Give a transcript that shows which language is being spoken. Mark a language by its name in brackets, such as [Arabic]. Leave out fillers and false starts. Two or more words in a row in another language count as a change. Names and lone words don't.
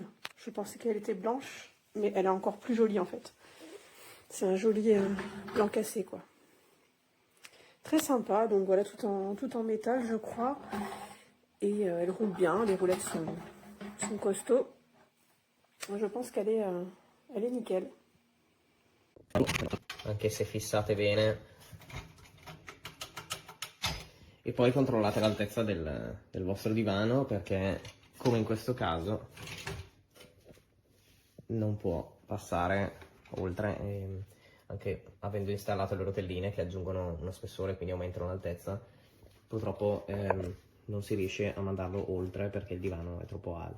[French] Je pensais qu'elle était blanche, mais elle est encore plus jolie en fait. C'est un joli blanc cassé quoi. Très sympa, donc voilà, tout en métal je crois. Et elle roule bien, les roulettes sont costauds. Je pense qu'elle est nickel. [Italian] Anche se fissate bene. E poi controllate l'altezza del vostro divano perché, come in questo caso, non può passare oltre, anche avendo installato le rotelline che aggiungono uno spessore, quindi aumentano l'altezza, purtroppo non si riesce a mandarlo oltre perché il divano è troppo alto.